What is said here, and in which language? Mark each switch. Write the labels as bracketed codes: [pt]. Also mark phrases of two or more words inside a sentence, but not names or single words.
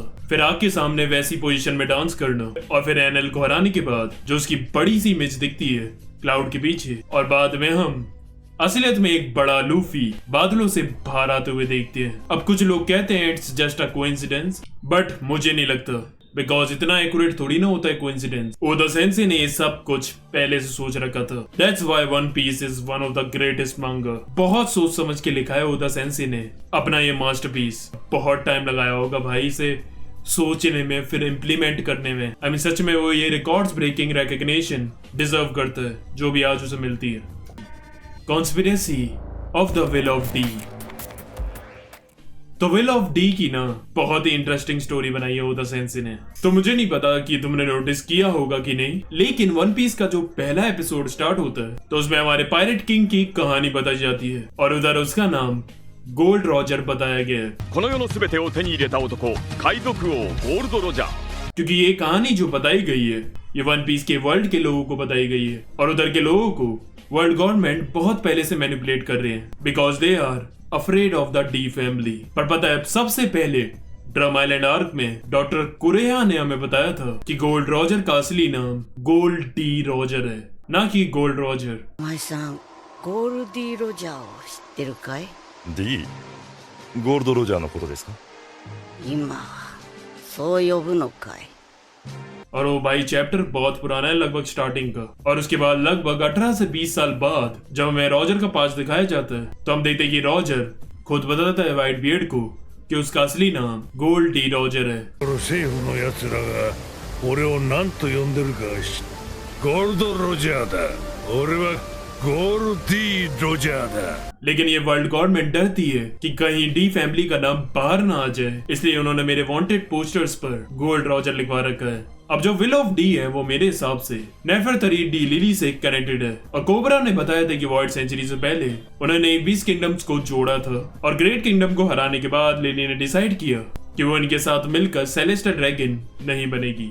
[hi] फिर आग के सामने वैसी पोजीशन में डांस करना, और फिर एनएल को हराने के बाद जो उसकी बड़ी सी इमेज दिखती है क्लाउड के पीछे, और बाद में हम असलियत में एक बड़ा लूफी बादलों से बाहर आते हुए देखते हैं। अब कुछ लोग कहते हैं [en] it's just a coincidence, [hi] बट मुझे नहीं लगता, बिकॉज इतना एक्यूरेट थोड़ी ना होता है कोइंसिडेंस। ओदा सेंसे ने ये सब कुछ पहले से सोच रखा था। [en] That's why One Piece is one of the greatest manga. [hi] बहुत सोच समझ के लिखा है ओदा सेंसे ने अपना ये मास्टरपीस। बहुत टाइम लगाया होगा भाई इसे सोचने में, फिर इम्प्लीमेंट करने में। [en] I mean [hi] सच में वो ये [en] records breaking recognition [hi] डिजर्व करता है जो भी आज उसे मिलती है। [en] Conspiracy of the Will of D. [hi] तो विल ऑफ डी की ना बहुत ही इंटरेस्टिंग स्टोरी बनाई है ओदा सेंसे ने। तो मुझे नहीं पता कि तुमने नोटिस किया होगा कि नहीं, लेकिन वन पीस का जो पहला एपिसोड स्टार्ट होता है तो उसमें हमारे [en] pirate king [hi] की कहानी बताई जाती है, और उधर उसका नाम गोल्ड रॉजर बताया गया है। [ja] この世の全てを手に入れた男海賊王ゴールドロジャー [hi] क्योंकि ये कहानी जो बताई गई है ये वन पीस के वर्ल्ड के लोगों को बताई गई है, और उधर के लोगों को वर्ल्ड गवर्नमेंट बहुत पहले से मैनिपुलेट कर रहे हैं [en] because they are afraid of the D family. [hi] पर पता है, सबसे पहले ड्रम आइलैंड आर्क में डॉक्टर कुरेहा ने हमें बताया था कि गोल्ड रॉजर का असली नाम गोल्ड डी रॉजर है, ना कि गोल्ड रॉजर। [ja] お前さんゴールディ・ロジャーを知ってるかい D ゴールドロジャーのことですか今はそう呼ぶのかい [hi] और वो भाई चैप्टर बहुत पुराना है, लगभग स्टार्टिंग का, और उसके बाद लगभग 18 से 20 साल बाद जब हमें रॉजर का पास दिखाया जाता है तो हम देखते हैं कि रॉजर खुद बताता है व्हाइट बियर्ड को कि उसका असली नाम गोल्ड डी रॉजर है। [ja] 政府の奴らが俺を何と呼んでるか知っゴールド・ロジャーだ。俺はゴールディ・ロジャーだ [hi] लेकिन ये वर्ल्ड गवर्नमेंट डरती है कि कहीं डी फैमिली का नाम बाहर ना आ जाए, इसलिए उन्होंने मेरे [en] wanted posters [hi] पर गोल्ड रॉजर लिखवा रखा है। अब जो विल ऑफ डी है वो मेरे हिसाब से नेफरतरी डी लिली से कनेक्टेड है, और कोबरा ने बताया था कि वॉइड सेंचुरी से पहले उन्होंने 20 किंगडम्स को जोड़ा था, और ग्रेट किंगडम को हराने के बाद लिली ने डिसाइड किया कि वो इनके साथ मिलकर सेलेस्टा ड्रैगन नहीं बनेगी।